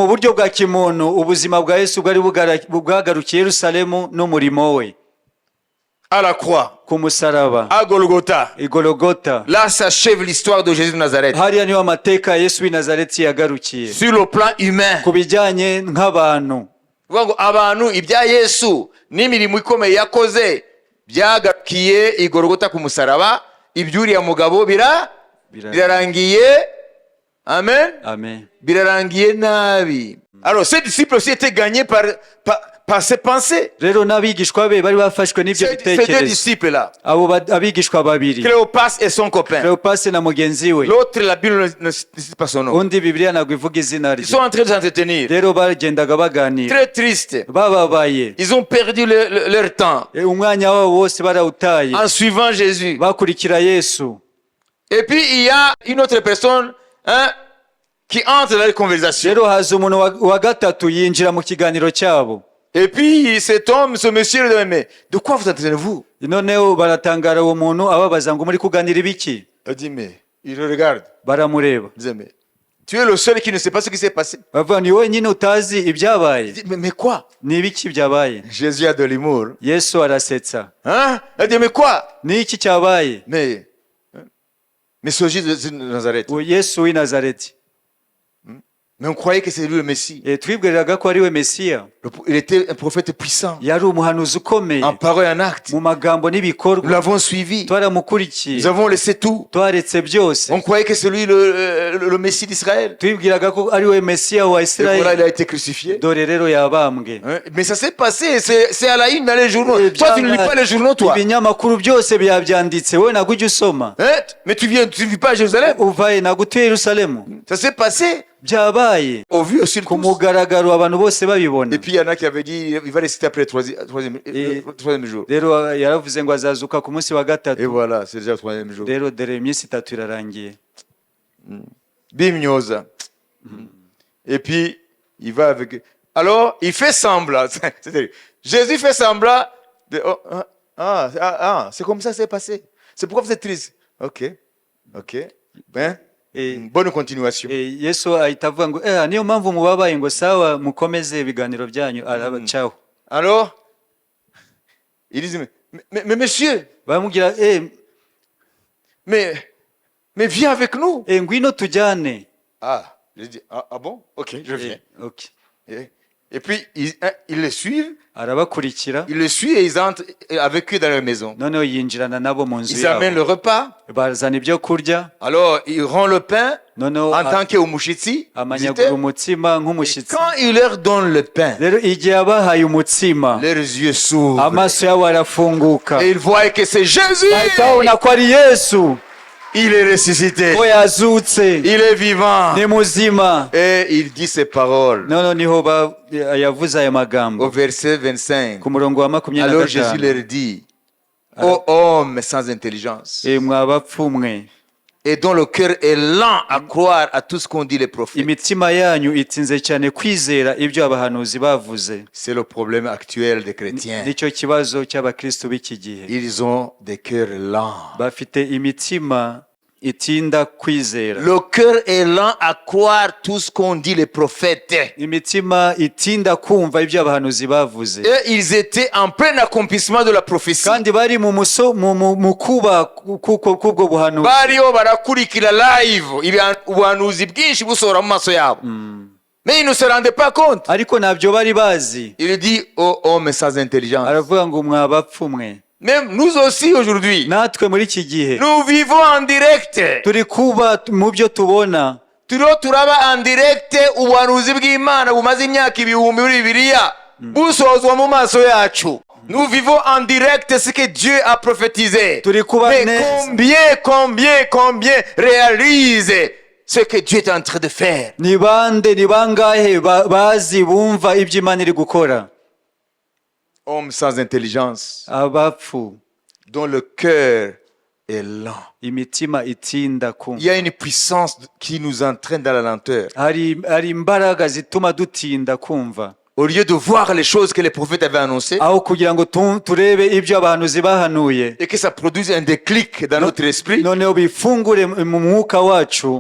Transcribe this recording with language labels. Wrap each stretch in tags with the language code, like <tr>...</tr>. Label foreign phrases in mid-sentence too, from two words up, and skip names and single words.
<fr>À la croix, à Golgotha. Là s'achève l'histoire de Jésus de Nazareth. Sur le plan humain,</fr> <rw>abantu ibya Yesu n'imirimo ikomeye yakoze byagarukiye i Golgotha ku musaraba, ibyuriya mugabo birarangiye. Amen. Amen. Birarangiye nabi.</rw> <fr>Alors ces disciples aussi étaient gagnés par par ses pensées.</fr> <rw>rero n'abigishwa be bari bafashwe n'ibyo</rw> <fr>Ces deux</fr> <rw>bitekerezo.</rw> <fr>disciples-là,</fr> <rw>Abigishwa babiri,</rw> <fr>Cléopas et son copain.</fr> <rw>Cleopas na mugenzi we,</rw> <fr>L'autre, la Bible ne cite pas son nom.</fr> <rw>undi Bibiliya ntabwo ivuga izina</rw> <fr>Ils sont</fr> <rw>rye.</rw> <fr>en train de s'entretenir.</fr> <rw>Rero bagendaga baganira,</rw> <fr>Très triste.</fr> <rw>bababaye,</rw> <fr>Ils ont perdu leur temps</fr> <rw>umwanya wabo wose barawutaye</rw> <fr>en suivant Jésus.</fr> <rw>bakurikira Yesu.</rw> <fr>Et puis, il y a une autre personne qui entre dans les conversations.</fr> <rw>Rero haza umuntu wa gatatu yinjira mu kiganiro cyabo.</rw> <fr>Et puis, cet homme, ce monsieur, lui dit, mais de quoi vous entraînez-vous?</fr> <rw>Noneho baratangara uwo muntu ababaza ngo muri kuganira ibiki.</rw> <fr>Il dit, mais il le regarde.</fr> <rw>Baramureba,</rw> <fr>Il dit, mais tu es le seul qui ne sait pas ce qui s'est passé.</fr> <rw>bavuga ni wowe nyine utazi</rw> <fr>Il</fr> <rw>ibyabaye.</rw> <fr>dit, mais quoi?</fr> <rw>Ni ibiki byabaye?</rw> <fr>Jésus a de l'humour.</fr> <rw>Yesu arasetsa.</rw> <fr>Hein? Il dit, mais quoi?</fr> <rw>Ni iki cyabaye?</rw> <fr>Mais ce Jésus de Nazareth.</fr> <rw>Yesu w'i Nazareti.</rw> <fr>Mais on croyait que c'est lui le Messie.</fr> <rw>Twibwiraga ko ari we Mesiya.</rw> <fr>Il était un prophète puissant.</fr> <rw>Yari umuhanuzi ukomeye</rw> <fr>En parole et en acte.</fr> <rw>mu magambo</rw> <fr>Nous</fr> <rw>n'ibikorwa.</rw> <fr>l'avons suivi.</fr> <rw>Twaramukurikiye,</rw> <fr>Nous avons laissé tout.</fr> <rw>twaretse byose.</rw> <fr>On croyait que c'est lui le Messie d'Israël.</fr> <rw>Twibwiraga ko ari we Mesiya wa</rw> <fr>Et voilà, il</fr> <rw>Isirayeli.</rw> <fr>a été crucifié.</fr> <rw>Dore rero yabambwe.</rw> <fr>Hein? Mais ça s'est passé. C'est à la une dans les journaux. Toi, tu ne lis pas les journaux, toi.</fr> <rw>Ibinyamakuru byose byabyanditse, wowe ntabwo ujya usoma.</rw> <fr>Hein? Mais tu ne vis pas à Jérusalem.</fr> <rw>Uvaye ntabwo utuye Yerusalemu.</rw> <fr>Ça s'est passé.</fr> <rw>Byabaye</rw> <fr>Au vu aussi de</fr> <rw>ku</rw> <fr>tous.</fr> <rw>mugaragaro abantu bose babibona.</rw> <fr>Et puis il y en a qui avaient dit il va réciter après le troisième jour.</fr> <rw>Rero yaravuze ngo azazuka ku munsi wa</rw> <fr>Et</fr> <rw>gatatu.</rw> <fr>voilà, c'est déjà le troisième jour.</fr> <rw>Rero dore iminsi itatu irarangiye. Bimniosa.</rw> <fr>Et puis il va avec. Alors il fait semblant. C'est-à-dire, Jésus fait semblant. C'est comme ça que c'est passé. C'est pourquoi vous êtes triste. Ok. Ben, bonne continuation.</fr> <rw>Yesu ahita avuga ngo niyo mpamvu mubabaye, ngo sawa mukomeze ibiganiro byanyu. Arabacaho.</rw> <fr>Alors il dit mais monsieur,</fr> <rw>baramubwira</rw> <fr>mais viens avec nous.</fr> <rw>Ngwino tujyane.</rw> <fr>Je dis bon, ok, je viens. Okay. Et puis ils le suivent.</fr> <rw>Arabakurikira.</rw> <fr>Ils le suivent et ils entrent avec eux dans leur maison.</fr> <rw>Noneho yinjirana nabo mu nzu</rw> <fr>Ils amènent le repas.</fr> <rw>Bazana ibyo kurya.</rw> <fr>Alors ils rendent le pain en tant qu'umushitsi.</fr> <rw>Amanyagura umutsima nk'umushyitsi.</rw> <fr>Quand il leur donne le pain,</fr> <rw>rero igihe abahaye umutsima,</rw> <fr>leurs yeux s'ouvrent.</fr> <rw>Amaso yabo arafunguka.</rw> <fr>Et ils voient que c'est Jésus.</fr> <rw>Bahita babona ko ari Yesu.</rw> <fr>Il est ressuscité.</fr> <rw>Ko yazutse.</rw> <fr>Il est vivant.</fr> <rw>Ni muzima.</rw> <fr>Et il dit ces paroles.</fr> <rw>Niho yavuze aya magambo.</rw> <fr>Au verset 25.</fr> <rw>Ku murongo wa 25.</rw> <fr>Alors Jésus leur dit, ô homme sans intelligence,</fr> <rw>mwabapfumwe,</rw> <fr>et dont le cœur est lent à croire à tout ce qu'ont dit les prophètes.</fr> <rw>Imitima yanyu itinze cyane kwizera ibyo abahanuzi bavuze.</rw> <fr>C'est le problème actuel des chrétiens.</fr> <rw>Nicyo kibazo cy'abakristo b'iki gihe.</rw> <fr>Ils ont des cœurs lents.</fr> <rw>Bafite imitima itinda kwizera.</rw> <fr>Le cœur est lent à croire tout ce qu'ont dit les prophètes.</fr> <rw>Imitima itinda kumva ibyo abahanuzi bavuze.</rw> <fr>Et ils étaient en plein accomplissement de la prophétie.</fr> <rw>Kandi bari mu kuba kubwo buhanuzi. Bariho barakurikira live ubuhanuzi bwinshi busohora mu maso yabo.</rw> <fr>Mais ils ne se rendaient pas compte.</fr> <rw>Ariko ntabyo bari bazi.</rw> <fr>Il dit ô homme sans intelligence.</fr> <rw>Aravuga ngo mwabapfumwe.</rw> <fr>Même nous aussi aujourd'hui,</fr> <rw>natwe muri iki gihe</rw> <fr>nous vivons en direct.</fr> <rw>Turi kuba mu byo tubona. Turiho turaba</rw> <fr>en direct</fr> <rw>ubuhanuzi bw'Imana bumaze imyaka ibihumbi muri Bibiliya busozwa mu maso yacu.</rw> <fr>Nous vivons en direct ce que Dieu a prophétisé. Mais combien réalisent ce que Dieu est en train de faire?</fr> <rw>Ni bangahe bazi bumva ibyo Imana iri gukora?</rw> <fr>Homme sans intelligence,</fr> <rw>abapfu,</rw> <fr>dont le cœur est lent.</fr> <rw>Imitima itinda kumva.</rw> <fr>Il y a une puissance qui nous entraîne dans la lenteur.</fr> <rw>Hari imbaraga zituma dutinda kumva.</rw> <fr>Au lieu de voir les choses que les prophètes avaient annoncées,</fr> <rw>aho kugira ngo turebe ibyo abahanuzi bahanuye,</rw> <fr>et que ça produise un déclic dans notre esprit,</fr> <rw>noneho bifungure mu mwuka wacu,</rw>